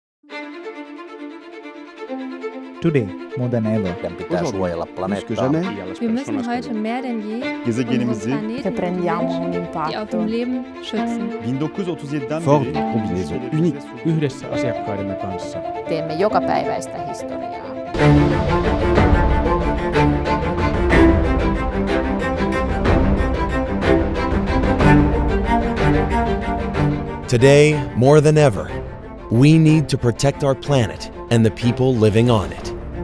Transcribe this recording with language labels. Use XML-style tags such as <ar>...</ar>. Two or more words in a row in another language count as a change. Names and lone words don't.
<en>Today, more than ever,</en> <fi>Meidän pitää suojella planeettaa.</fi> <de>Wir müssen heute mehr denn je unseren</de> <tr>Gezegenimizi</tr> <de>Planeten</de> <it>che</it> <de>und die</de> <it>prendiamo un</it> <de>Menschen, die auf</de> <it>impatto.</it> <de>dem Leben schützen.</de> <tr>1937'den Ford beri</tr> <fr>kombinaison unique</fr> <fi>yhdessä asiakkaidemme kanssa. Teemme jokapäiväistä historiaa.</fi> <en>Today, more than ever, we need to protect our planet and the people living on it.</en>